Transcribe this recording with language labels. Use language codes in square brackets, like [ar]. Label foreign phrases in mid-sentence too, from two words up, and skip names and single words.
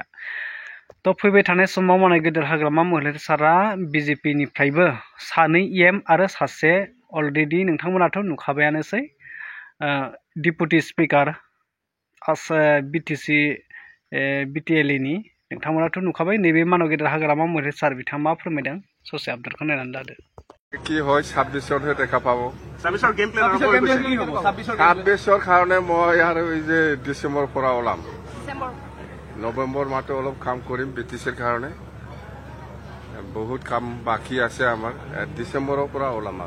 [brx] तो फैबाय थानाय समाव मानव गेदेर हाग्रामा महिलारि सारा BJP निफ्रायबो सानै EM आरो सासे अलरेडि नोंथांमोनाथ' नुखाबायानोसै डिपुटि स्पिकार BTC BTLA नि नोंथांमोनाथ' नुखाबाय। नैबे मानव गेदेर हाग्रामा महिलारि सार बिथाङा मा फोरमायदों ससे आपडेटखौ नायनानै लादो। [as] কি হয় 26 দেখা পাব। 26 [en] game plan [as] 26 কাৰণে মই আৰু এই যে ডিসেম্বৰ পৰা ওলাম। নৱেম্বৰ মাহটো অলপ কাম কৰিম BTCৰ কাৰণে। বহুত কাম বাকি আছে আমাৰ। ডিসেম্বৰৰ পৰা ওলাম আৰু।